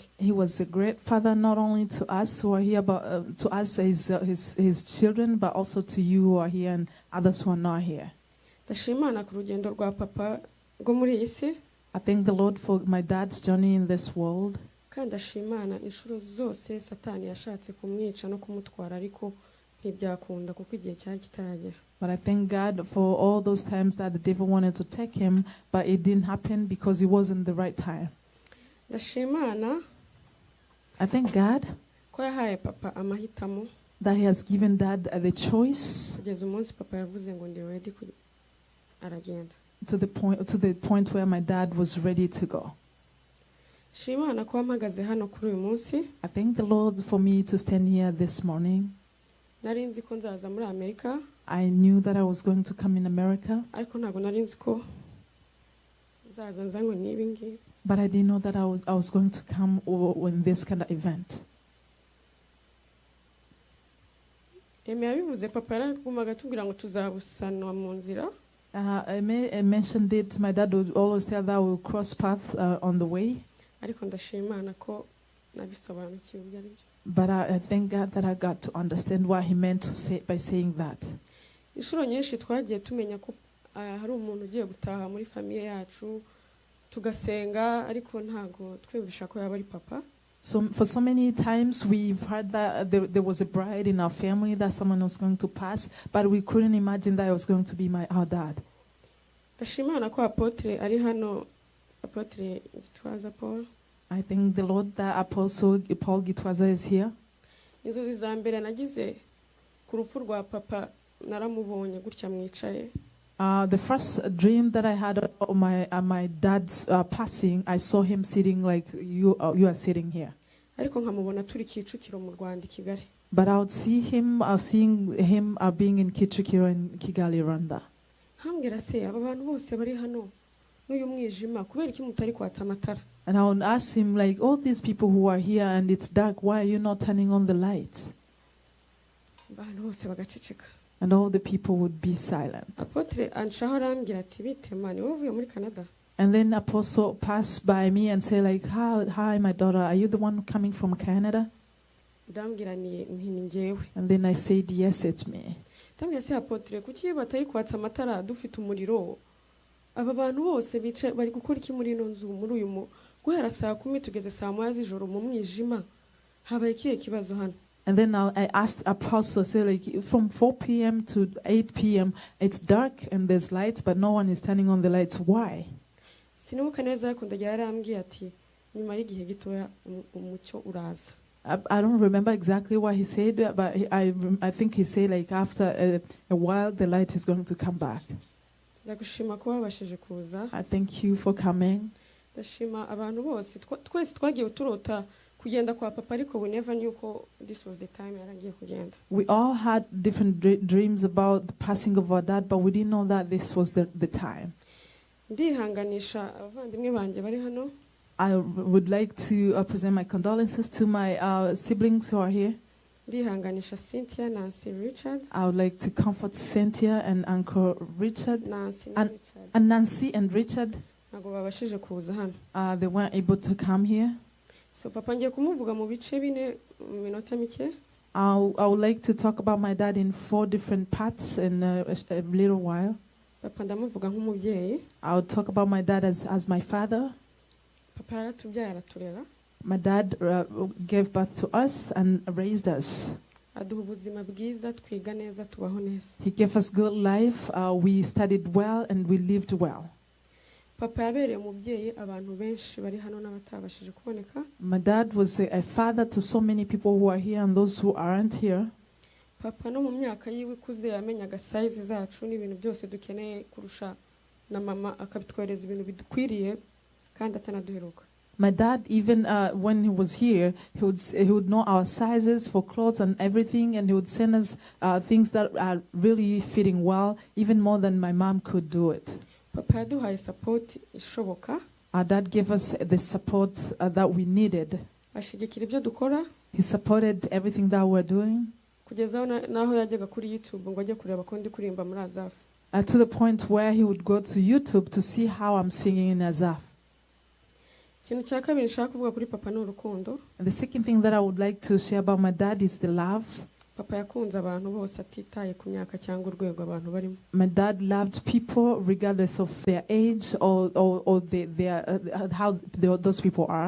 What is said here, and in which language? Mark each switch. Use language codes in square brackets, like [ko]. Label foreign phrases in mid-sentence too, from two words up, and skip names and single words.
[en] He was a great father, not only to us who are here, but to us his children, but also to you who are here and others who are not here. [rw] Ndashima Imana ku rugendo rwa papa rwo muri iyi si. [en] I thank the Lord for my dad's journey in this world. [rw] Kandi ndashima Imana inshuro zose Satani yashatse kumwica no kumutwara ariko ntibyakunda kuko igihe cyari kitaragera. [en] But I thank God for all those times that the devil wanted to take him, but it didn't happen because it wasn't the right time. [rw] Ndashima Imana [en] I thank God [rw] ko yahaye papa amahitamo [en] that he has given dad the choice [rw] kugeza umunsi papa yavuze ngo ndi ready aragenda. [en] to the point where my dad was ready to go. [rw] Shima Imana ko mpagaze hano kuri uyu munsi. [en] I thank the Lord for me to stand here this morning. [rw] Nari nzi ko nzaza muri Amerika. [en] I knew that I was going to come in America, [rw] Ariko ntabwo nari nzi ko nzaza nzanywe n'ibi ngibi. [en] but I didn't know that I was going to come in this kind of event. [rw] Yabivuze papa yaragumaga atubwira ngo tuzabusanwa mu nzira. [en] I mentioned it. My dad would always tell that we'll cross paths on the way. [rw] Ariko ndashima Imana ko nabisobanukiwe ibyo ari byo. [en] But I thank God that I got to understand what he meant to say by saying that. [rw] Inshuro nyinshi twagiye tumenya ko hari umuntu ugiye gutaha muri famiye yacu tugasenga ariko ntago twumvisha ko yaba ari papa. [en] So for so many times we've heard that there was a bride in our family that someone was going to pass, but we couldn't imagine that it was going to be our dad. [rw] Ndashima Imana ko apotre ari hano, apotre Gitwaza Paul. [en] I thank the Lord that Apostle Paul Gitwaza is here. [rw] Inzozi za mbere nagize ku rupfu rwa papa naramubonye gutya mwicaye. [en] The first dream that I had of my dad's passing, I saw him sitting like you are sitting here. [rw] Ariko nkamubona turi Kicukiro mu Rwanda i Kigali. [en] But I would see him, seeing him being in Kicukiro and Kigali, Rwanda. [rw] Hambwira se aba bantu bose bari hano n'uyu mwijima kubera iki mutari kwatsa amatara. [en] And I would ask him, like, all these people who are here and it's dark, why are you not turning on the lights? [rw] Abantu bose bagaceceka. [en] And all the people would be silent. [rw] Apotre anshaho arambwira ati bite mani wowe uvuye muri Canada. [en] And then Apostle passed by me and said, like, hi, my daughter, are you the one coming from Canada? [rw] Ndambwira ni njyewe. [en] And then I said, yes, it's me. [rw] Ndambwira se apotre kuki batari kwatsa amatara dufite umuriro. Aba bantu bose bicaye bari gukora iki muri ino nzu muri uyu guhera saa 10 tugeze saa 1 z'ijoro mu mwijima. Habaye ikihe kibazo hano? [en] And then I asked Apostle, say, like, from 4 p.m. to 8 p.m., it's dark and there's lights, but no one is turning on the lights. Why? [rw] Sinibuka neza ko ndagira yarambwiye ati nyuma y'igihe gitoya umucyo uraza. [en] I don't remember exactly what he said, but I think he said, like, after a while, the light is going to come back. [rw] Ndagushima ko wabashije kuza. [en] I thank you for coming. [rw] Ndashima abantu bose twese twagiye turota kugenda kwa papa ariko [en] we never knew [rw] ko [en] this was the time [rw] yaragiye kugenda. [en] We all had different dreams about the passing of our dad, but we didn't know that this was the time. [rw] Ndihanganisha abavandimwe banje bari hano. [en] I would like to present my condolences to my siblings who are here. [rw] ndihanganisha Cynthia, Nancy, Richard. [en] I would like to comfort Cynthia and Uncle Richard Nancy and, Richard and Nancy and Richard. [rw] ntabwo babashije kuza hano. [en] They weren't able to come here. [rw] So papa ngiye kumuvuga mu bice bine mu minota mike. [en] I would like to talk about my dad in 4 different parts in a little while. [rw] Papa ndamuvuga nk'umubyeyi. [en] I would talk about my dad as my father. [rw] Papa yaratubyaye araturera. [en] My dad gave birth to us and raised us. [rw] Aduha ubuzima bwiza, twiga neza, tubaho neza. [en] He gave us good life. We studied well and we lived well. [rw] Papa yabereye umubyeyi abantu benshi bari hano n'abatabashije kuboneka. [en] My dad was a father to so many people who are here and those who aren't here. [rw] Papa no mu myaka yiwe ikuze yamenyaga size zacu n'ibintu byose dukeneye kurusha na mama, akabitwereza ibintu bidukwiriye kandi atanaduheruka. [en] My dad, even when he was here, he would know our sizes for clothes and everything, and he would send us things that are really fitting well, even more than my mom could do it. [rw] Papa yaduhaye support ishoboka. [en] Our dad gave us the support that we needed. [rw] Ashigikira ibyo dukora. [en] He supported everything that we're doing. [rw] Kugezaho naho yajyaga kuri YouTube ngo ajye kureba ko ndi kuririmba muri Azaf. [en] To the point where he would go to YouTube to see how I'm singing in Azaf. [rw] Ikintu cya kabiri nshaka kuvuga kuri papa ni urukundo. [en] And the second thing that I would like to share about my dad is the love. [rw] Papa yakunze abantu bose atitaye ku myaka cyangwa urwego abantu barimo. [en] My dad loved people regardless of their age or how those people are.